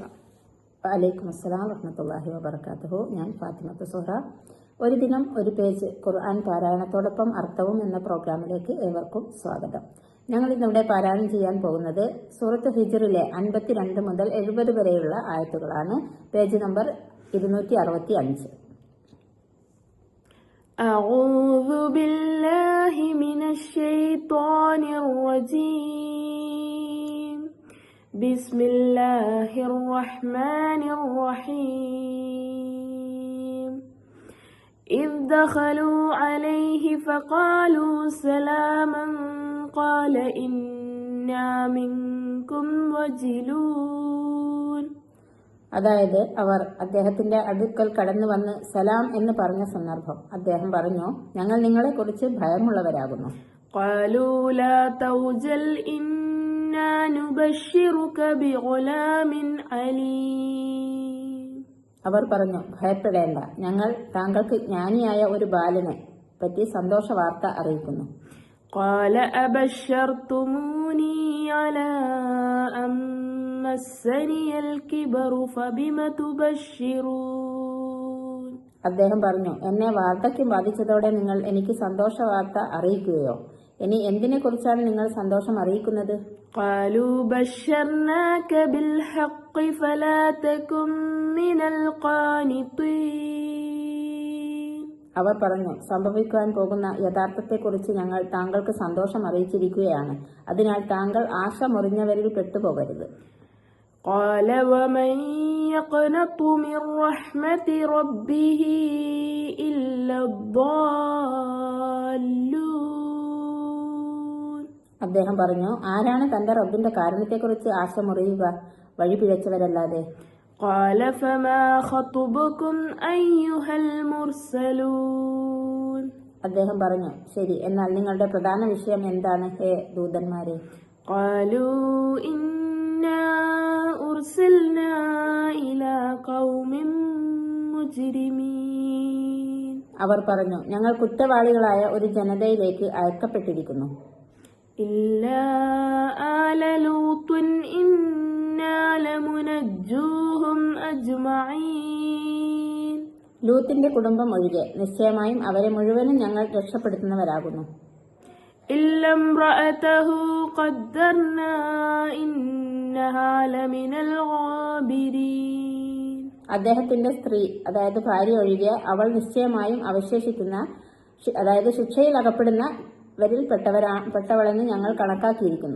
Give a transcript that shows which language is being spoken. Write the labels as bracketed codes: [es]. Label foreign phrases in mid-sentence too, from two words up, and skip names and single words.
[ar] وعليكم السلام ورحمة الله وبركاته. [ml] ഞാൻ ഫാത്തിമത്ത് സുഹറ. ഒരു ദിനം ഒരു പേജ് ഖുർആൻ പാരായണത്തോടൊപ്പം അർത്ഥവും എന്ന പ്രോഗ്രാമിലേക്ക് ഏവർക്കും സ്വാഗതം. ഞങ്ങൾ ഇന്നിവിടെ പാരായണം ചെയ്യാൻ പോകുന്നത് സൂറത്ത് ഹിജ്റിലെ 52 മുതൽ 70 വരെയുള്ള ആയത്തുകളാണ്. പേജ് നമ്പർ 265. [ar] أعوذ بالله من الشيطان الرجيم. بسم الله الرحمن الرحيم. إذ دخلوا عليه فقالوا سلاما قال إنا منكم وجلون. [ml] അതായത് അവർ അദ്ദേഹത്തിന്റെ അടുക്കൽ കടന്നു വന്ന് സലാം എന്ന് പറഞ്ഞ സന്ദർഭം അദ്ദേഹം പറഞ്ഞു, ഞങ്ങൾ നിങ്ങളെ കുറിച്ച് ഭയമുള്ളവരാകുന്നു. [ar] قالوا لا توجل إنا نبشرك بغلام عليم. [ml] അവർ പറഞ്ഞു, ഭയപ്പെടേണ്ട, ഞങ്ങൾ താങ്കൾക്ക് ജ്ഞാനിയായ ഒരു ബാലനെ പറ്റി സന്തോഷ വാർത്ത അറിയിക്കുന്നു. [ar] قال أبشرتموني على أن مسني الكبر فبم تبشرون. [ml] അദ്ദേഹം പറഞ്ഞു, എന്നെ വാർദ്ധക്യം ബാധിച്ചതോടെ നിങ്ങൾ എനിക്ക് സന്തോഷ വാർത്ത അറിയിക്കുകയോ? ഇനി എന്തിനെ കുറിച്ചാണ് നിങ്ങൾ സന്തോഷം അറിയിക്കുന്നത്? [ar] قالوا بشرناك بالحق فلا تكن من القانطين. [ml] അവർ പറഞ്ഞു, സംഭവിക്കാൻ പോകുന്ന യഥാർത്ഥത്തെക്കുറിച്ച് ഞങ്ങൾ താങ്കൾക്ക് സന്തോഷം അറിയിച്ചിരിക്കുകയാണ്. അതിനാൽ താങ്കൾ ആശ മുറിഞ്ഞവരിൽ പെട്ടുപോകരുത്. [ar] قال ومن يقنط من رحمة ربه إلا الضالون. [ml] അദ്ദേഹം പറഞ്ഞു, ആരാണ് തന്റെ റബ്ബിന്റെ കാരുണ്യത്തെക്കുറിച്ച് ആശ മുറിയുക? വഴി പിഴച്ചവരല്ലാതെ. [ar] قال فما خطبكم أيها المرسلون. [ml] അദ്ദേഹം പറഞ്ഞു, ശരി, എന്നാൽ നിങ്ങളുടെ പ്രധാന വിഷയം എന്താണ്, ഹേ ദൂതന്മാരെ? [ar] قالوا إنا أرسلنا إلى قوم مجرمين. [ml] അവർ പറഞ്ഞു, ഞങ്ങൾ കുറ്റവാളികളായ ഒരു ജനതയിലേക്ക് അയക്കപ്പെട്ടിരിക്കുന്നു. [ar] إلا آل لوط إنا لمنجوهم أجمعين. [ml] ലൂത്തിന്റെ കുടുംബം ഒഴികെ നിശ്ചയമായും അവരെ മുഴുവനും ഞങ്ങൾ രക്ഷപ്പെടുത്തുന്നവരാകുന്നു. [ar] إلا امرأته قدرنا إنها لمن الغابرين. [ml] അദ്ദേഹത്തിന്റെ സ്ത്രീ, അതായത് ഭാര്യ ഒഴികെ അവൾ നിശ്ചയമായും അവശേഷിക്കുന്ന, അതായത് ശിക്ഷയിൽ അകപ്പെടുന്നവരിൽ പെട്ടവളെന്ന് ഞങ്ങൾ കണക്കാക്കിയിരിക്കുന്നു.